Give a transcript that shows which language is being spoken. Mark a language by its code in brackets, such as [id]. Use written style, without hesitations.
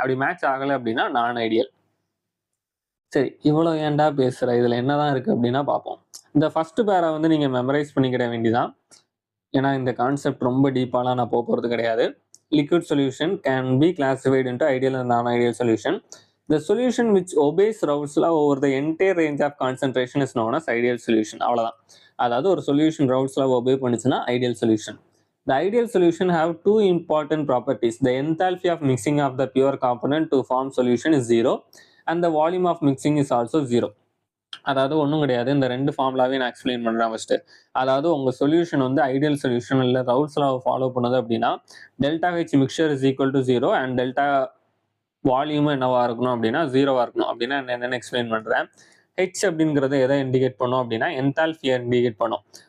[ta] அப்படி மேட்ச் ஆகலை அப்படின்னா நான் ஐடியல். சரி, இவ்வளோ ஏன்டா பேசுற, இதுல என்னதான் இருக்கு அப்படின்னா பார்ப்போம். இந்த ஃபர்ஸ்ட் பேரை வந்து நீங்க மெமரைஸ் பண்ணிக்கிட வேண்டியதான், ஏன்னா இந்த கான்செப்ட் ரொம்ப டீப்பாலாம் நான் போகிறது கிடையாது. [en] Liquid solution can be classified into ideal and non ideal solution. The solution which obeys Raoult's law over the entire range of concentration is known as ideal solution. [ta] அவ்வளவுதான். அதாவது ஒரு சொல்யூஷன் Raoult's law obey பண்ணுச்சுன்னா ideal solution. [en] The ideal solution have two important properties. The enthalpy of mixing of the pure component to form solution is 0 and the volume of mixing is also 0. [ta] அதாவது ஒன்றும் கிடையாது, இந்த ரெண்டு ஃபார்முலாவே நான் explain பண்ணுறேன் first. அதாவது உங்கள் சொல்யூஷன் வந்து ஐடியல் சொல்யூஷன் இல்லை ரவுல்ட்ஸ் லாவை ஃபாலோ பண்ணுது அப்படின்னா [en] delta H mixture is equal to 0 [ta] and delta வால்யூமும் என்னவா இருக்கணும் அப்படின்னா 0வா இருக்கணும். அப்படின்னா என்னென்னு எக்ஸ்பிளைன் பண்ணுறேன். ஹெச் அப்படிங்கிறது எதை இண்டிகேட் பண்ணும் அப்படின்னா என்தால்பியை இண்டிகேட் பண்ணும்.